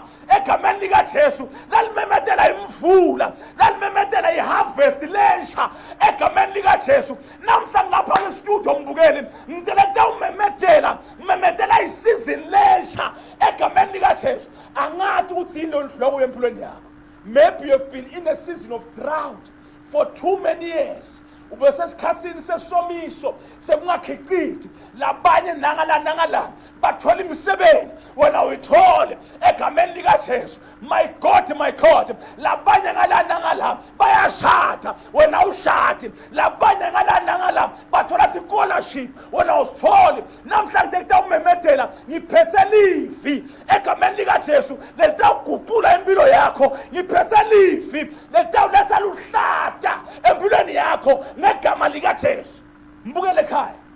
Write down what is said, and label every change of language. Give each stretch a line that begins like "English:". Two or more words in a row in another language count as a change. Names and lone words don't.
Swati: egameni likaJesu lalimemetela imvula lalimemetela iharvest lensha egameni likaJesu namhla ngapha estudio mbukeli ngiteleta umemetela isizini lensha egameni likaJesu angathi ukuthi into enhloko empilweni yakho
English: maybe you have been in a season of drought for too many years
Swati: ubesesikhatsini sesomiso sekungakhiciti labanye nangala bathola imisebenzi wena uyithole egameni likaJesu
English: my God
Swati: labanye nangala bayashada wena ushadi labanye nangala bathola scholarship wena usithole namhlanje ekutawumemetela ngiphethe livi egameni likaJesu letawuguqula impilo yakho ngiphethe livi letawuletha luhlata empilweni yakho ngegama likaJesu mbukele ekhaya